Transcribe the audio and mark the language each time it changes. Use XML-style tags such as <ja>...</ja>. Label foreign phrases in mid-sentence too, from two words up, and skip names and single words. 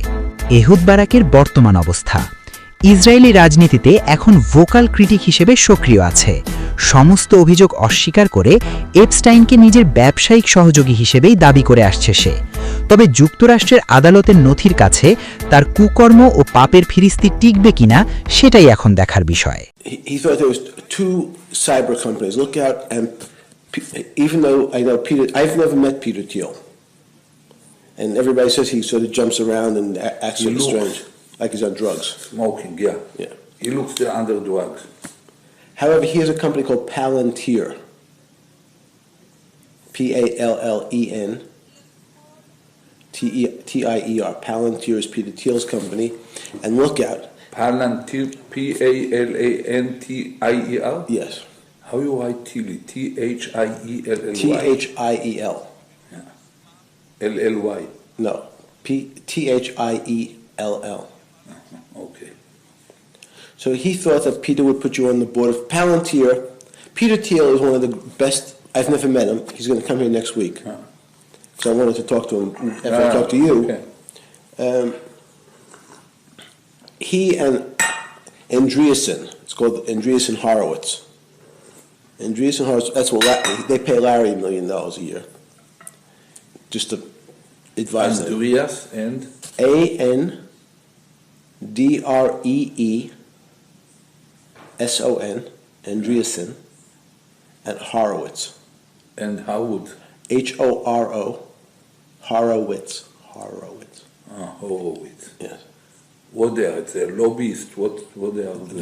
<bn>এহুদ বারাকের বর্তমান অবস্থা: ইসরায়েলি রাজনীতিতে এখন</bn> <en>vocal critic</en> <bn>হিসেবে সক্রিয় আছে। সমস্ত অভিযোগ অস্বীকার করে এপস্টাইনকে নিজের ব্যবসায়িক সহযোগী হিসেবেই দাবি করে আসছে সে। তবে যুক্তরাষ্ট্রের আদালতের নথির কাছে তার কুকর্ম ও পাপের ফিরিস্তি টিকবে কিনা সেটাই এখন দেখার বিষয়।</bn> <en>He thought there was two cyber companies. Look out, and even though I know Peter, I've never met Peter Thiel, and everybody says he sort of jumps around and acts sort of strange, like he's on drugs. Smoking, yeah. Yeah. He looks under drugs. However, he has a company called Palantir. Pallen. T-I-E-R. Palantir is Peter Thiel's company, and look out. Palantir, P-A-L-A-N-T-I-E-L? Yes. How you write Thiel? T-H-I-E-L-L-Y? T-H-I-E-L. L-L-Y. No. T-H-I-E-L-L. Okay. So he thought that Peter would put you on the board of Palantir. Peter Thiel is one of the best. I've never met him. He's going to come here next week. So I wanted to talk to him after I talked to you. Okay. He and Andreessen, it's called Andreessen Horowitz. Andreessen Horowitz, that's what they pay Larry $1 million a year. Just to advise them. Andreas and? A-N-D-R-E-E-S-O-N, Andreessen, and Horowitz. And Howard? H-O-R-O, Horowitz. Horowitz. Horowitz. Yes. What they are? It's a lobbyist. What they are doing?</en>